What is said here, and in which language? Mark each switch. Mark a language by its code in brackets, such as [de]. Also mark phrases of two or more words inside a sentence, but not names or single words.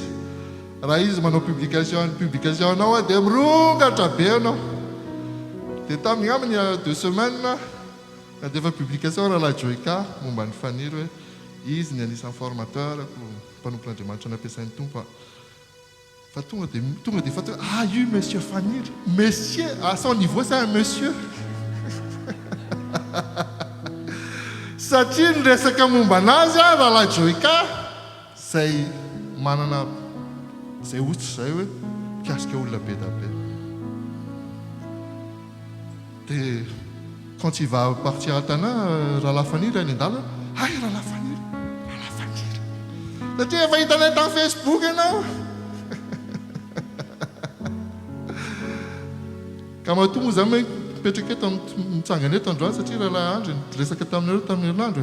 [mg] Raha izy manao publication anao dia mirongatra be anao. Dia tamin'ny aminy 2 semaines dia efa publication raha Joïka momba ny faniry hoe izy ny anisan'ny formateur mpanompon'Andriamanitra nampiasain'ny tompo. Fa tonga dia fantatra io monsieur Faniry, [fr] monsieur à son niveau c'est un monsieur. [mg] Satria ny resaka momba anazy raha Joïka izay manana izay otsy izay hoe mikasika olona be da be. Dia [fr] quand il va partir à Tana, [mg] raha Faniry any an-dalana, raha Faniry. Satria efa hitanay tamin'ny Facebook ianao. Ka matoa moa izany mipetraka eto mitsangana eto androany satria raha andro resaka taminareo tamin'ny herinandro.